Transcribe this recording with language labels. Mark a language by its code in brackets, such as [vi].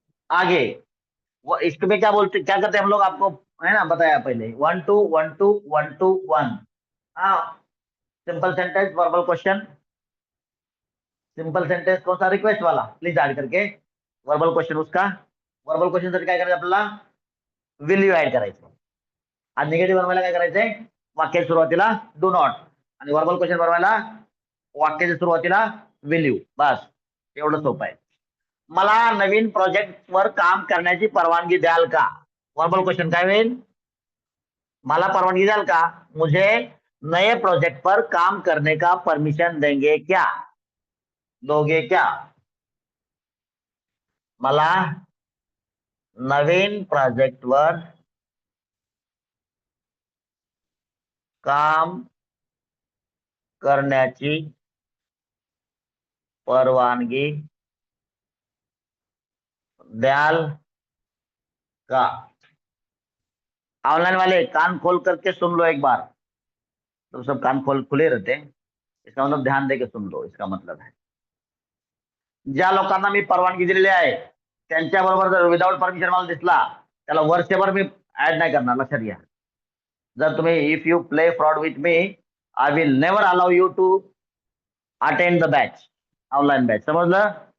[hi] आगे वो इसमें क्या बोलते क्या करते हैं हम लोग आपको है ना बताया पहले. 1 2 1 2 1 2 1. Simple sentence verbal question. Simple sentence कौन सा? रिक्वेस्ट वाला प्लीज ऐड करके. वर्बल क्वेश्चन उसका. [mr] वर्बल क्वेश्चन साठी काय करायचं आपल्याला? विल यू ऍड करायचं. आणि निगेटिव्ह बनवायला काय करायचंय? वाक्याच्या सुरुवातीला डू नॉट आणि वर्बल क्वेश्चन बनवायला वाक्याच्या सुरुवातीला विल यू. बस एवढं सोपं आहे. मला नवीन प्रोजेक्ट वर काम करण्याची परवानगी द्याल का? वर्बल क्वेश्चन काय होईल? मला परवानगी द्याल का? [hi] मुझे नए प्रोजेक्ट पर काम करने का परमिशन देंगे क्या? दोगे क्या? [mr] मला नवीन प्रोजेक्ट वर काम करण्याची परवानगी द्याल का? [hi] ऑनलाइन वाले कान खोल करके सुन लो एक बार। तो सब कान खुले रहते हैं, इसका मतलब ध्यान दे के सुन लो, इसका मतलब है [mr] ज्या लोकांना मी परवानगी दिलेली आहे त्यांच्याबरोबर जर विदाउट परमिशन मला दिसला त्याला वर्षभर मी ऍड नाही करणार, लक्षात घ्या. जर तुम्ही [en] If you play fraud with me I will never allow you to attend the batch, online batch. [mr] समजलं?